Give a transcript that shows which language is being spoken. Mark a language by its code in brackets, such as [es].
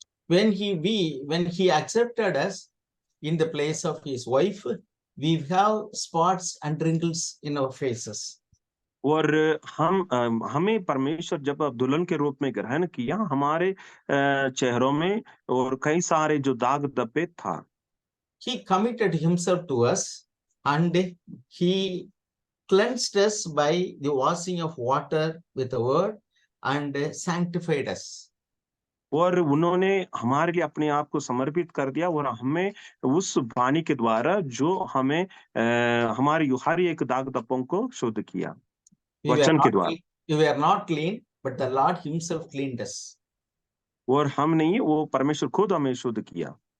[en] When he accepted us in the place of his wife, we have spots and wrinkles in our faces. [hi] और हमें परमेश्वर जब दुल्हन के रूप में ग्रहण किया, हमारे चेहरों में और कई सारे जो दाग धब्बे था। [en] He committed himself to us and he cleansed us by the washing of water with the word and sanctified us. [hi] और उन्होंने हमारे लिए अपने आप को समर्पित कर दिया और हमें उस वाणी के द्वारा जो हमें हमारी हर एक दाग धब्बों को शुद्ध किया, वचन के द्वारा। [en] We were not clean, but the Lord himself cleaned us. [hi] और हम नहीं, वो परमेश्वर खुद हमें शुद्ध किया।